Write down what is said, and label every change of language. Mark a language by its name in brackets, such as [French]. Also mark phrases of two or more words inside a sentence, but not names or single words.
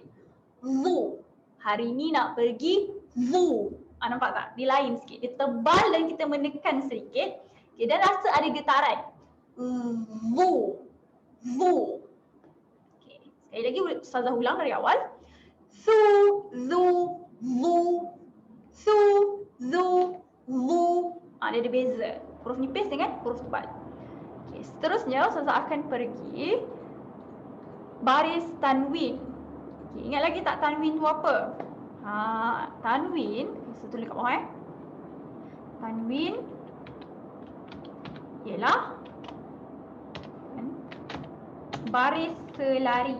[Malay] Zoo. Hari ni nak pergi zoo. Nampak tak? Dia lain sikit. Dia tebal dan kita menekan sedikit. Okay, dan rasa ada getaran. Zoo. Zoo. Okay. Sekali lagi Ustazah ulang dari awal. Su, zu, zu. Su, zu, zu. Dia ada beza. Huruf nipis dengan huruf tebal. Okay, seterusnya Ustazah akan pergi baris tanwin. Okay, ingat lagi tak tanwin tu apa? Tanwin, saya tulis kat bawah Tanwin ialah baris selari.